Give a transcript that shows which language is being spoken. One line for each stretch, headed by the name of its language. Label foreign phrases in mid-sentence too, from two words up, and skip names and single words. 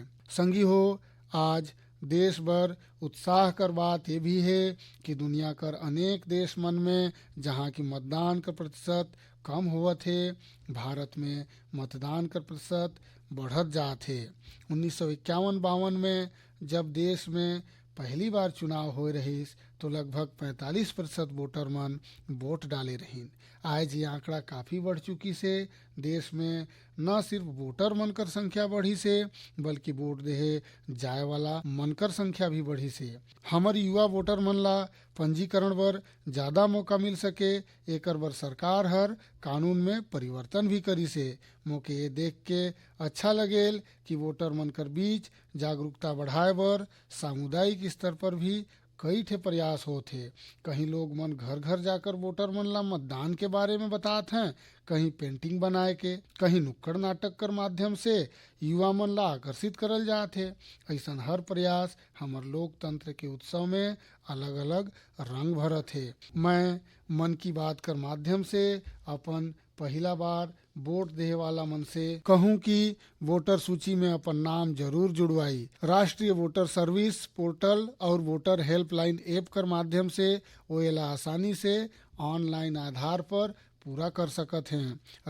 Chhattisgarhi: संगी हो आज देश भर उत्साह कर बात ये भी है कि दुनिया कर अनेक देश मन में जहाँ की मतदान का प्रतिशत कम होवत है भारत में मतदान का प्रतिशत बढ़त जात है। 1951-52 में जब देश में पहली बार चुनाव हो रहीस तो लगभग 45% वोटर मन वोट डाले रहीन। आज ये आंकड़ा काफ़ी बढ़ चुकी से देश में न सिर्फ वोटर मन कर संख्या बढ़ी से बल्कि वोट देहे जाए वाला मन कर संख्या भी बढ़ी से। हमर युवा वोटर मन ला पंजीकरण बर ज़्यादा मौका मिल सके एकर बर सरकार हर कानून में परिवर्तन भी करी से। मोके ये देख के अच्छा लगेल कि वोटर मन कर बीच जागरूकता बढ़ाए बर सामुदायिक स्तर पर भी कई ठे प्रयास होथे। कहीं लोग मन घर घर जाकर वोटर मन ला मतदान के बारे में बताते हैं, कहीं पेंटिंग बनाए के, कहीं नुक्कड़ नाटक कर माध्यम से युवा मन ला आकर्षित करल जाथे। ऐसन हर प्रयास हमर लोकतंत्र के उत्सव में अलग अलग रंग भरत है। मैं मन की बात कर माध्यम से अपन पहला बार वोट देहे वाला मन से कहूं कि वोटर सूची में अपन नाम जरूर जुड़वाई। राष्ट्रीय वोटर सर्विस पोर्टल और वोटर हेल्पलाइन ऐप कर माध्यम से ओएला आसानी से ऑनलाइन आधार पर पूरा कर सकत हैं।